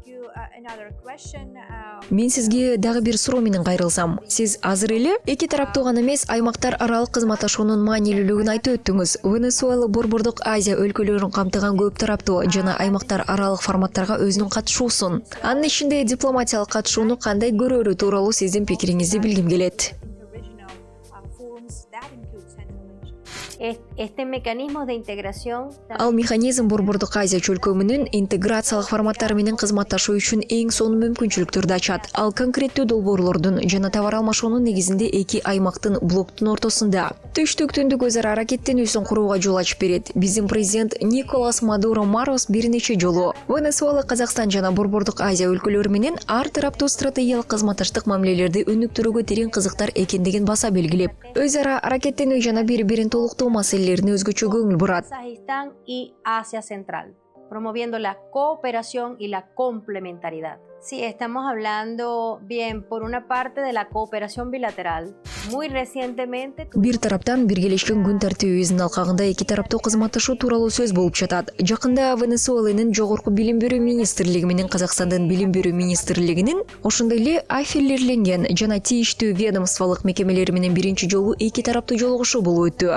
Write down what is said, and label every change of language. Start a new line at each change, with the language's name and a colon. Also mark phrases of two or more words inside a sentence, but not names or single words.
Kyrgyz: Мен сизге дагы бир суроо менен кайрылсам, сиз азыр эле эки тараптуу гана эмес, аймактар аралык кызматташуунун маанилүүлүгүн айтып өттүңүз. Венесуэла Борбордук Азия өлкөлөрүн камтыган көп тараптуу жана аймактар аралык форматтарга өзүнүн катышуусун, анын ичинде дипломатиялык катышууну кандай көрөөрү тууралуу сиздин пикириңизди билгим келет.
Spanish: Este mecanismo de integración
Kyrgyz: Ал механизм Борбордук Азия чөлкөмүнүн интеграциялык форматтары менен кызматташуу үчүн эң сонун мүмкүнчүлүктөрдү ачат. Ал конкреттүү долбоорлордун жана товар алмашуунун негизинде эки аймактын блоктун ортосунда түштүк-түндүк өз ара аракеттенүүсүн курууга жол ачып берет. Биздин президент Николас Мадуро Марос бир нече жолу Венесуэла, Казакстан жана Борбордук Азия өлкөлөрү менен ар тараптуу стратегиялык кызматташтык мамилелерди өнүктүрүүгө терең кызыктар экендигин баса белгилеп, өз ара аракеттенүү жана бири-бирин толуктоо маселелерине өзгөчө көңүл бурат.
Spanish: Kazajistán y Asia Central, promoviendo la cooperación y la complementariedad. Sí, estamos hablando bien por una parte de la cooperación bilateral. Muy recientemente
Kyrgyz: Бир тараптан биргелешкен күн тартибибиздин алкагында эки тараптуу кызматташуу тууралуу сөз болуп жатат. Жакында Венесуэланын жогорку билим берүү министрлиги менен Казакстандын билим берүү министрлигинин, ошондой эле аффилирленген жана тийиштүү ведомстволук мекемелери менен биринчи жолу эки тараптуу жолугушуу болуп өттү.